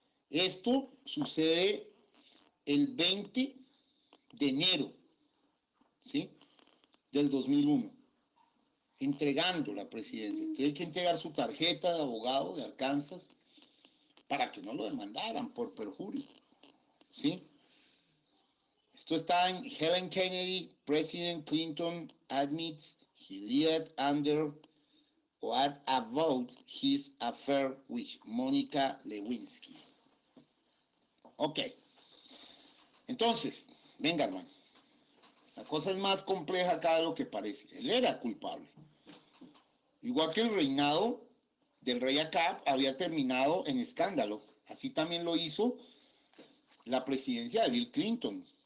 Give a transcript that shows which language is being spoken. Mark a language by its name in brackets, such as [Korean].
[Spanish] Esto sucede el 20 de enero, ¿sí?, del 2001, entregando la presidencia. Tiene que entregar su tarjeta de abogado de Arkansas para que no lo demandaran por perjurio, ¿sí? Esto está en [English] Helen Kennedy, President Clinton admits he lied under what about his affair with Monica Lewinsky. [Spanish] Ok, entonces, venga hermano, la cosa es más compleja acá de lo que parece. Él era culpable. Igual que el reinado del rey Acab había terminado en escándalo, así también lo hizo la presidencia de Bill Clinton.